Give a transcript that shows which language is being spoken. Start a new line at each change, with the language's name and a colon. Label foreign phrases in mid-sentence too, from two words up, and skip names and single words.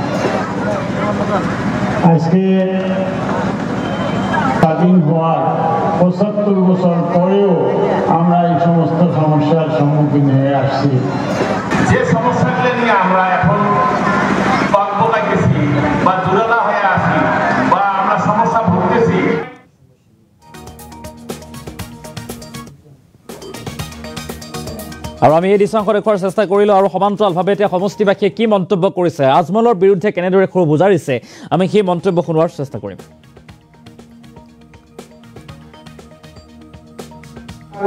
Bangla: আজকে স্বাধীন হওয়ার ৭৫ বছর পরেও আমরা এই সমস্ত সমস্যার সম্মুখীন হয়ে আসছি। যে সমস্যাগুলো নিয়ে আমরা এখন বা জোরালা হয়ে আসি বা আমরা সমস্যা ভুগতেছি।
Assamese: আৰু আমি এই দৃশ্যাংশ দেখুওৱাৰ চেষ্টা কৰিলোঁ আৰু সমান্তৰালভাৱে এতিয়া সমষ্টিবাসীয়ে কি মন্তব্য কৰিছে, আজমলৰ বিৰুদ্ধে কেনেদৰে ক্ষোভ উজাৰিছে, আমি সেই মন্তব্য শুনোৱাৰ চেষ্টা কৰিম।